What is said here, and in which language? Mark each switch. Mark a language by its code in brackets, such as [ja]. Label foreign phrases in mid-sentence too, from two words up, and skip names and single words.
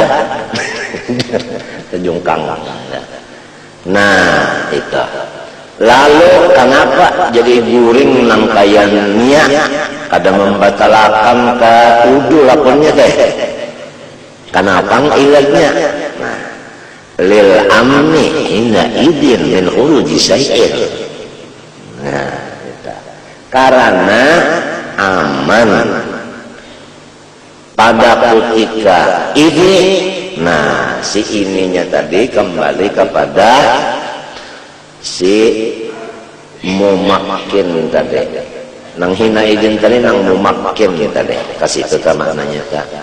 [bjn] Tajungkang. Nah, itu. Lalu kenapa jadi guring nang kaya niat kada membatalkan ke udu lapornya teh? Kenapa ilatnya? Nah, [ar] للأمن حينئذ من خروج شيء. [bjn] Nah, itu. Karena aman pada ketika ini, nah si ininya tadi kembali kepada si mumakkin tadi, nang hina idin tadi nang mumakkin tadi, kasih itu maknanya tak.